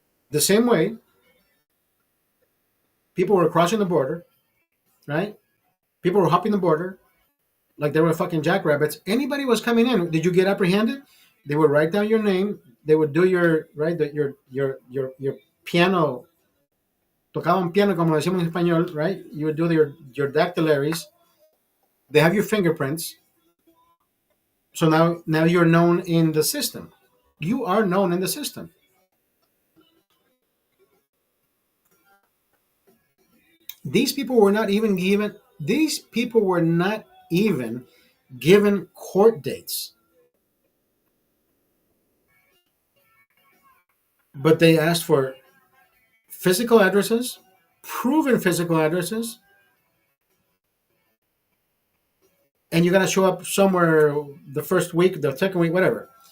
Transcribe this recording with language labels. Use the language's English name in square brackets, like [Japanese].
[English] The same way people were crossing the border, right? People were hopping the border like they were fucking jackrabbits. Anybody was coming in, did you get apprehended? They would write down your name. They would do your right, your piano. [Spanish] Tocaban piano, como decimos en español, right? [English] You would do your dactylaries. They have your fingerprints. So now you're known in the system. You are known in the system. These people were not even given. These people were not even given court dates, but they asked for physical addresses, proven physical addresses, and you got to show up somewhere the first week, the second week, whatever.